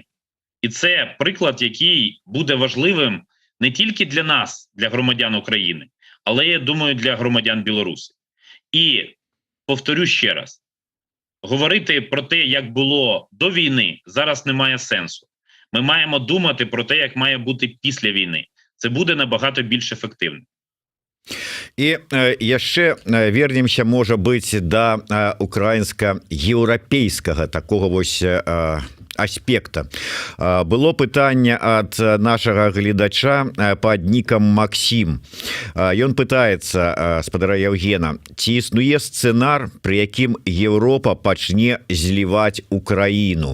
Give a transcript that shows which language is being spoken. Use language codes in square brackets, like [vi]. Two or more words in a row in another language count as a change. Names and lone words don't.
[uk] І це приклад, який буде важливим не тільки для нас, для громадян України, але, я думаю, для громадян Білорусі. І повторю ще раз, говорити про те, як було до війни, зараз немає сенсу. Ми маємо думати про те, як має бути після війни. Це буде набагато більш ефективно. [be] І яшчэ вернемся, можа быць, да украінска-еўрапейскага такого вось аспекта. Было пытанне ад нашага гледача пад нікам Максім. Ён пытаецца, спадара Евгена, ці існуе сцэнар, пры якім Еўропа пачне зліваць Украіну?